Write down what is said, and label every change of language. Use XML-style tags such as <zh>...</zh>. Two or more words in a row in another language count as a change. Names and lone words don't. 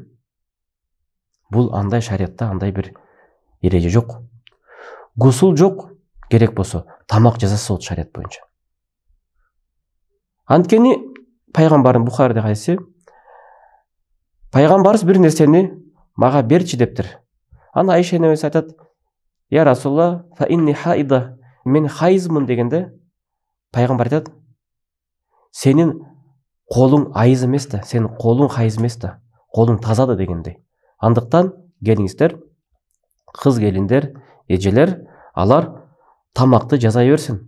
<ky>Бул андай шариатта андай бир эреже жок. Гусул жок, керек болсо тамак жасаса болот шариат боюнча. Анткени пайгамбарым Бухариде кайсы, пайгамбарыбыз бир нерсени мага берчи дептир. Аны Айша энебиз айтат,</ky> <ar>يا رسول الله فإني حائض,</ar> <ky>мен хайызмын дегенде, пайгамбар айтат, сенин колуң айыз эмес да, сенин колуң хайыз эмес да, колуң таза да дегендей. Андыктан келиңиздер, кыз келиндер, эжелер, алар тамакты жасай берсин.</ky>